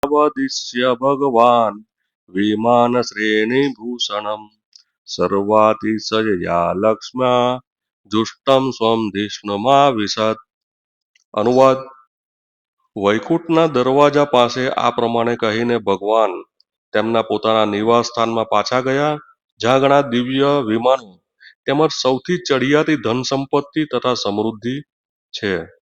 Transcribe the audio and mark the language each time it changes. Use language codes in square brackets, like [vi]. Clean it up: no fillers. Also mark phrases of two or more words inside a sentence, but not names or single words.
[sa] वदिष्य भगवान् विमानश्रेणिभूषणम् सर्वातिशयया लक्ष्म्या जुष्टं स्वं धिष्णुमाविशत्. [gu] અનુવાદ: વૈકુંઠના દરવાજા પાસે આ પ્રમાણે કહીને ભગવાન તેમના પોતાના નિવાસ સ્થાનમાં પાછા ગયા, જ્યાં ઘણા દિવ્ય વિમાનો તેમજ સૌથી ચડિયાતી ધન સંપત્તિ તથા સમૃદ્ધિ છે.